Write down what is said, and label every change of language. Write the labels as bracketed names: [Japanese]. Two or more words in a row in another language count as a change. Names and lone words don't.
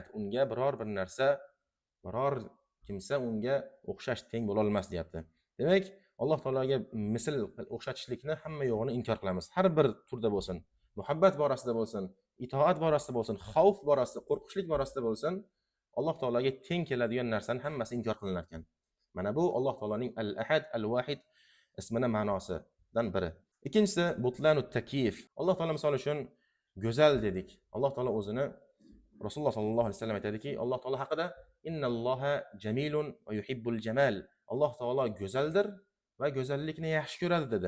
[Uzbek] Unga biror bir narsa, biror kimsa unga o'xshash teng bo'la olmas deyapti. Demak, Alloh taologa misl o'xshatishlikni hamma yo'g'ini inkor qilamiz. Har bir turda bo'lsin, muhabbat borasida bo'lsin, itoat borasida bo'lsin, xavf borasida, qo'rqishlik borasida bo'lsin, Alloh taologa teng keladigan narsani hammasi inkor qilinar ekan. Mana bu Alloh taoloning [Arabic] الأحد، الواحد [Uzbek] ismining ma'nosidan biri. Ikkinchisi, [Arabic] بطلان التكييف. [Uzbek] Alloh taolo misol uchun go'zal dedik. Alloh taolo o'zini Rasululloh [Arabic] صلى الله عليه وسلم [Uzbek] aytadiki, Alloh taolo haqida [Arabic] إن الله جميل ويحب الجمال. [Uzbek] Alloh taolo go'zaldir va go'zallikni yaxshi ko'radi dedi.